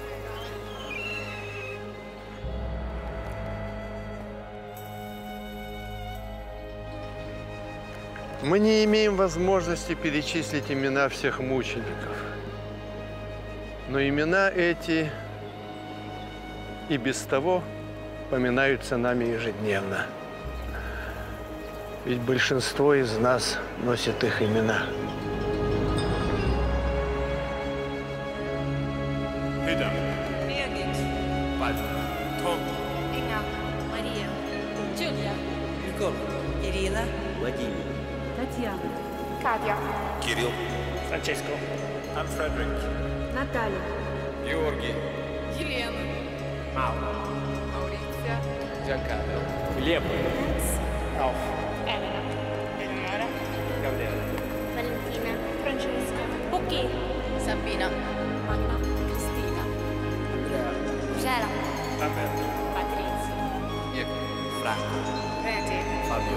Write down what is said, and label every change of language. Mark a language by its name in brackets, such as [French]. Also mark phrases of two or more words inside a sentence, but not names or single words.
[Russian] Мы не имеем возможности перечислить имена всех мучеников. Но имена эти и без того поминаются нами ежедневно. Ведь большинство из нас носит их имена. Birgit. Tom. Inga. Maria. Giulia. Nicola. Irina. Владимир. Татьяна. Катя. Кирилл. Francesco. [English] I'm Frederick. [Russian] Наталья. Георгий. Елена. Мауриция. Giancarlo. Глеб. Рауф. Elena. Eleonora. Gabriele. Valentina. Francesca. Pochi. Sabina. Anna. Cristina. Gela. Alberto. Patrizia. Diego. Franco. Randy. Fabio.